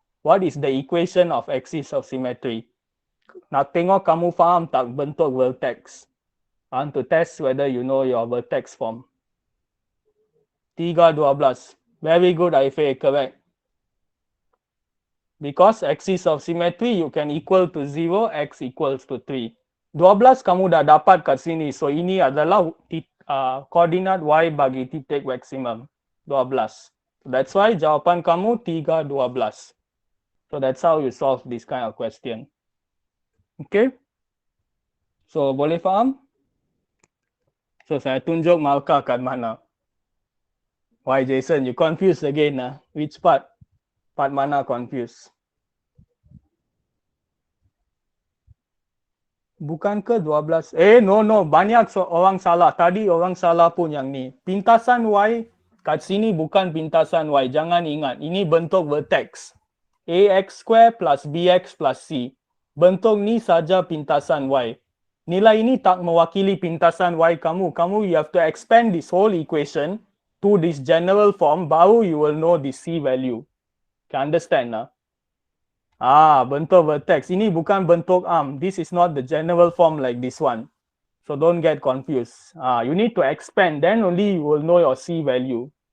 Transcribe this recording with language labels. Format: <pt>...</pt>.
<en>What is the equation of axis of symmetry?</en> <ms>Nak tengok kamu faham tak bentuk vertex.</ms> <en>I want to test whether you know your vertex form. 3, 12. Very good, Aife, correct. Because axis of symmetry, you can equal to 0, x equals to 3.</en> <ms>12 kamu dah dapat kat sini. So ini adalah koordinat y bagi titik maksimum.</ms> <en>12. So that's why</en> <ms>jawapan kamu</ms> <en>3, 12. So that's how you solve this kind of question. Okay.</en> <ms>So boleh faham? So saya tunjuk markah kat mana.</ms> <en>Why Jason, you confused again? Which part?</en> <ms>Part mana confused? Bukan ke 12? No. Banyak orang salah. Tadi orang salah pun yang ni. Pintasan Y kat sini bukan pintasan Y. Jangan ingat. Ini bentuk vertex. AX square plus BX plus C. Bentuk ni saja pintasan Y. Nilai ini tak mewakili pintasan Y kamu.</ms> <en>You have to expand this whole equation to this general form. Baru you will know the C value. Can understand lah?</en> <ms>Bentuk vertex. Ini bukan bentuk arm.</ms> <en>This is not the general form like this one. So don't get confused. You need to expand. Then only you will know your C value.</en>